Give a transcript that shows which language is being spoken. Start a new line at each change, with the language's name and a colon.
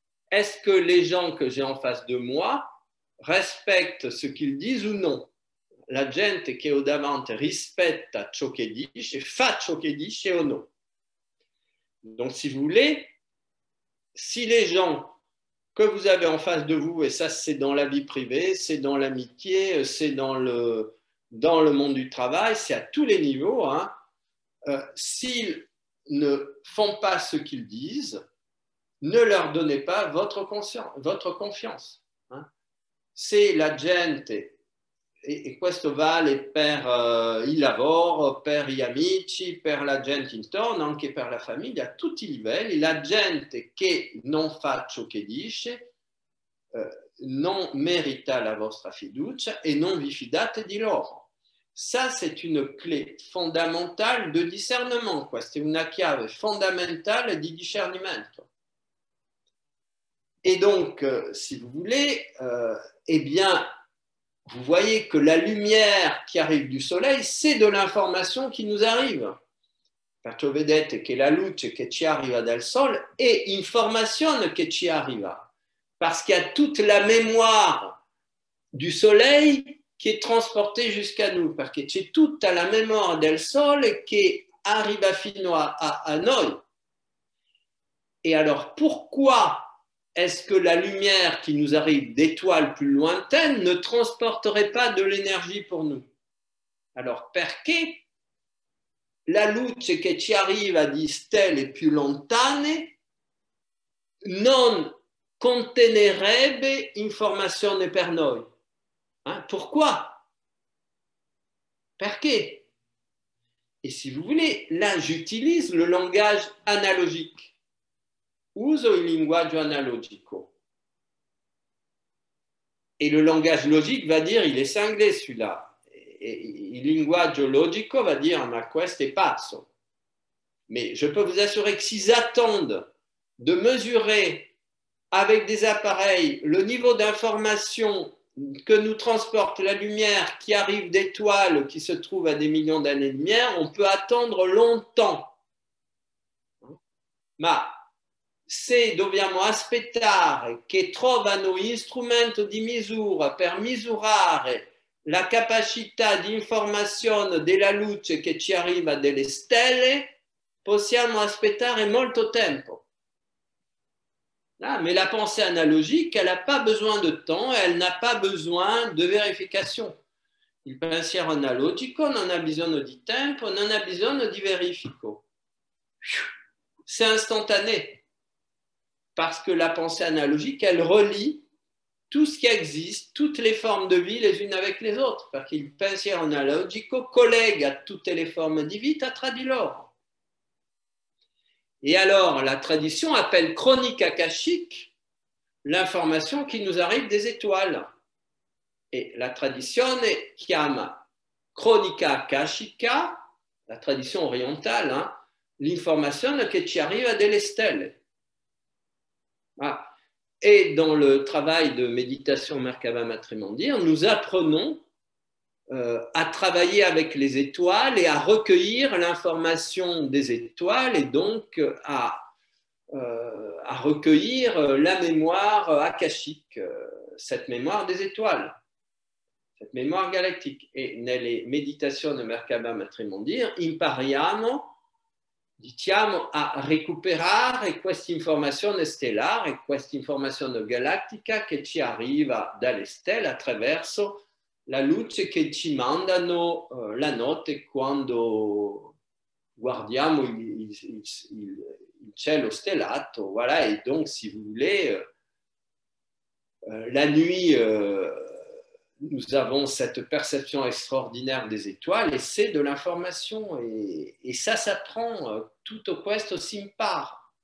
French: Est-ce que les gens que j'ai en face de moi respectent ce qu'ils disent ou non?
Italian: La gente che ho davanti rispetta ciò che dice, fa ciò che dice o no?
French: Donc, si vous voulez, si les gens que vous avez en face de vous, et ça c'est dans la vie privée, c'est dans l'amitié, c'est dans le monde du travail, c'est à tous les niveaux, s'ils ne font pas ce qu'ils disent, ne leur donnez pas votre confiance.
Italian: Se la gente, e questo vale per il lavoro, per gli amici, per la gente intorno, anche per la famiglia, a tutti i livelli, la gente che non fa ciò che dice non merita la vostra fiducia e non vi fidate di loro.
French: Ça, c'est une clé fondamentale de discernement.
Italian: Questa è una chiave fondamentale di discernimento.
French: Et donc, si vous voulez, eh bien, vous voyez que la lumière qui arrive du soleil, c'est de l'information qui nous arrive.
Italian: Perciò vedete che la luce che ci arriva dal sole è informazione che ci arriva.
French: Parce qu'il y a toute la mémoire du soleil qui est transportée jusqu'à nous. Parce que
Italian: c'è tutta la mémoire del sole che arriva fino a noi.
French: Et alors, pourquoi est-ce que la lumière qui nous arrive d'étoiles plus lointaines ne transporterait pas de l'énergie pour nous? Alors,
Italian: perché la luce che ci arriva di stelle più lontane non contenerebbe informazione per noi?
French: Pourquoi?
Italian: Perché?
French: Et si vous voulez, là, j'utilise le langage analogique.
Italian: Uso il linguaggio analogico.
French: Et le langage logique va dire, il est cinglé celui-là.
Italian: Et il linguaggio logico va dire, ma questo è pazzo.
French: Mais je peux vous assurer que s'ils attendent de mesurer avec des appareils le niveau d'information que nous transporte la lumière qui arrive d'étoiles qui se trouvent à des millions d'années-lumière, on peut attendre longtemps.
Italian: Ma se dobbiamo aspettare che trovano strumento di misura per misurare la capacità di informazione della luce che ci arriva dalle stelle, possiamo aspettare molto tempo.
French: Ah, mais la pensée analogique, elle n'a pas besoin de temps, elle n'a pas besoin de vérification.
Italian: Il pensiero analogico non ha bisogno di tempo, non ha bisogno di verifico.
French: C'est instantané. Parce que la pensée analogique, elle relie tout ce qui existe, toutes les formes de vie les unes avec les autres. Parce
Italian: qu'il pensiero analogico collega tutte le forme di vita tra di loro.
French: Et alors, la tradition appelle chronique akashique l'information qui nous arrive des étoiles.
Italian: Et la tradizione chiama chronica akashica,
French: la tradition orientale, l'information
Italian: che ci arriva dalle stelle. Ah.
French: Et dans le travail de méditation Merkaba Matrimandir, nous apprenons à travailler avec les étoiles et à recueillir l'information des étoiles et donc à recueillir la mémoire akashique, cette mémoire des étoiles, cette mémoire galactique.
Italian: Et nelle meditazioni Merkaba Matrimandir impariamo, diciamo, a recuperare questa informazione stellare, questa informazione galattica che ci arriva dalle stelle attraverso la luce che ci mandano la notte quando guardiamo il cielo stellato.
French: Voilà, et donc, si vous voulez, la nuit, nous avons cette perception extraordinaire des étoiles et c'est de l'information. Et ça s'apprend
Italian: tutto questo si impara.